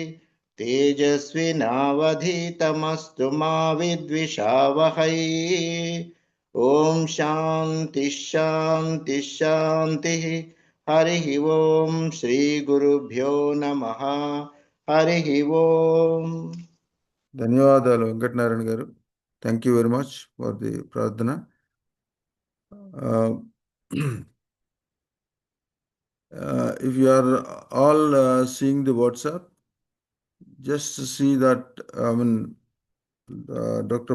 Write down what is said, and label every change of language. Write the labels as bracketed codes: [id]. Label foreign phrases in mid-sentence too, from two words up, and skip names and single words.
[sa] तेजस्विनावधीतमस्तु मा विद्विषावहै ॐ शान्ति शान्ति शान्तिः हरिः ॐ श्रीगुरुभ्यो नमः हरिः ॐ [te] ధన్యవాదాలు వెంకటనారాయణ గారు. [en] thank you very much for the ప్రార్థన. If you are all seeing the WhatsApp, just to see that, Dr.